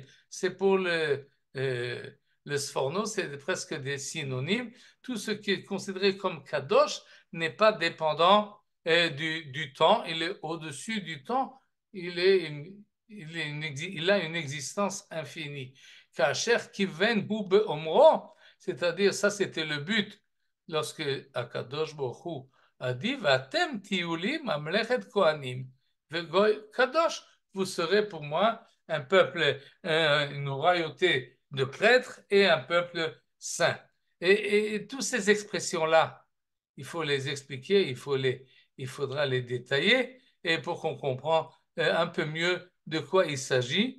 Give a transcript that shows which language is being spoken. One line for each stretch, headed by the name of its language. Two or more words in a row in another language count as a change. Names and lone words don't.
French: C'est pour le Sforno, c'est presque des synonymes. Tout ce qui est considéré comme kadosh n'est pas dépendant du temps. Il est au-dessus du temps. Il a une existence infinie.
Hebrew: Kacher kiven hu be'omro,
French: c'est-à-dire, ça c'était le but lorsque Akadosh Baruch Hu a dit
Hebrew: Vatem tiulim mamlechet kohanim vegoy kadosh,
French: vous serez pour moi un peuple, une royauté de prêtres et un peuple saint. Et toutes ces expressions-là, il faut les expliquer, il faudra les détailler, et pour qu'on comprenne un peu mieux de quoi il s'agit.